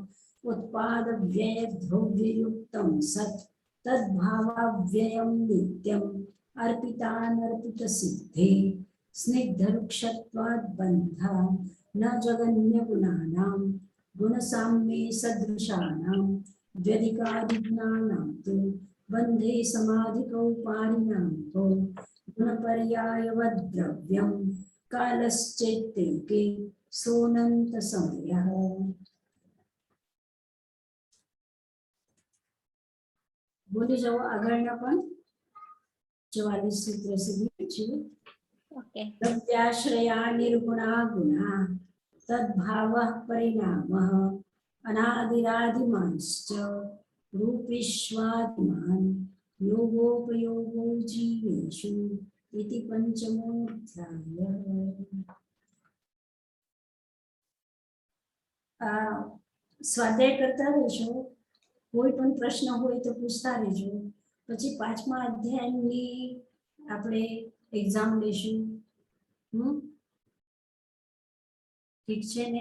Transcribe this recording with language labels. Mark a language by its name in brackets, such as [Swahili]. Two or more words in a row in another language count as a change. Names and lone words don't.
[Sanskrit] उत्पादव्ययद्रव्ययुक्तं सत् तद्भावाव्ययं नित्यम् अर्पितानर्पितसिद्धे स्निग्धरुक्षत्वात् बन्धा न जगन्यगुणानां गुणसाम्ये सदृशानां द्व्यधिकादिज्ञानां तु बन्धे समाधिकौ पारिणां तु गुणपर्यायवद्द्रव्यं कालश्चैत्यैके सोऽनन्तसमयः। [Gujarati] બોલી જાઓ આગળના પણ 44 સૂત્ર સુધી છે। ઓકે [Sanskrit] प्रत्याश्रया निर्गुणा गुणा तद्भावः परिणामः अनादिरादिमांश्च रूपेष्वादिमान् योगोपयोगो जीवेषु इति पंचमोऽध्यायः। [Gujarati] સ્વાધ્યાય કરતા રહેજો, કોઈ પણ પ્રશ્ન હોય તો પૂછતા રહેજો, પછી 5મા અધ્યાયની આપણે એક્ઝામ લેશું। ઠીક છે ને?